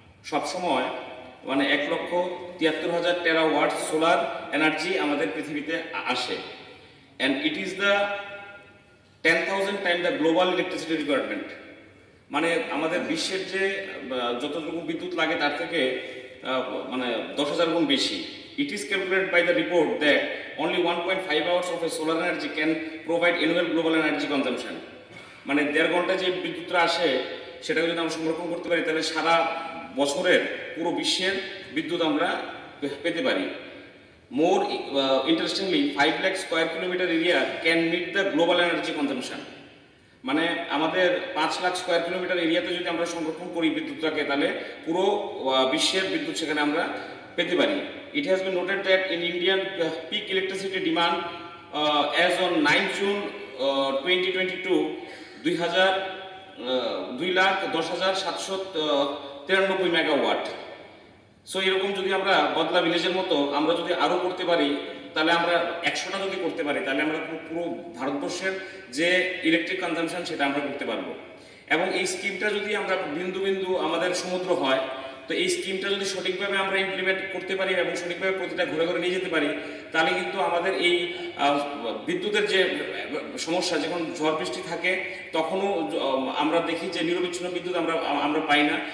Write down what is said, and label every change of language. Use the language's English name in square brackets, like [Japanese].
[Bangla] সবসময় মানে 1,73,000 টেরাওয়াট solar energy আমাদের পৃথিবীতে আসে। [English] And it is the 10,000 time the global electricity requirement. [Bangla] মানে আমাদের বিশ্বের যে যতটুকু বিদ্যুৎ লাগে তার থেকে মানে 10,000 গুণ বেশি। [English] It is calculated by the report that only 1.5 hours of a solar energy can provide annual global energy consumption. [Bangla] মানে 1.5 ঘন্টা যে বিদ্যুৎটা আসে সেটাকে যদি আমরা সংরক্ষণ করতে পারি, তাহলে সারা বছরের পুরো বিশ্বের বিদ্যুৎ আমরা পেতে পারি। [English] More interestingly, 5 lakh square kilometer area can meet the global energy consumption. [Bangla] মানে আমাদের 5 লাখ স্কোয়ার কিলোমিটার এরিয়াতে যদি আমরা সংরক্ষণ করি বিদ্যুৎটাকে, তাহলে পুরো বিশ্বের বিদ্যুৎ সেখানে আমরা পেতে পারি। [English] It has been noted that in Indian peak electricity demand as on 9 June 2022, 2,10,793 megawatt. [Bangla] So এরকম যদি আমরা বদলা ভিলেজের মতো আমরা যদি আরও করতে পারি, তাহলে আমরা 100টা যদি করতে পারি, তাহলে আমরা পুরো ভারতবর্ষের যে ইলেকট্রিক কনজামশন সেটা আমরা করতে পারবো। এবং এই স্কিমটা যদি আমরা বিন্দু বিন্দু আমাদের সমুদ্র হয়, তো এই স্কিমটা যদি সঠিকভাবে আমরা ইমপ্লিমেন্ট করতে পারি এবং সঠিকভাবে প্রতিটা ঘরে ঘরে নিয়ে যেতে পারি, তাহলে কিন্তু আমাদের এই বিদ্যুতের যে সমস্যা, যখন ঝড় বৃষ্টি থাকে তখনও আমরা দেখি যে নিরবিচ্ছিন্ন বিদ্যুৎ আমরা পাই না।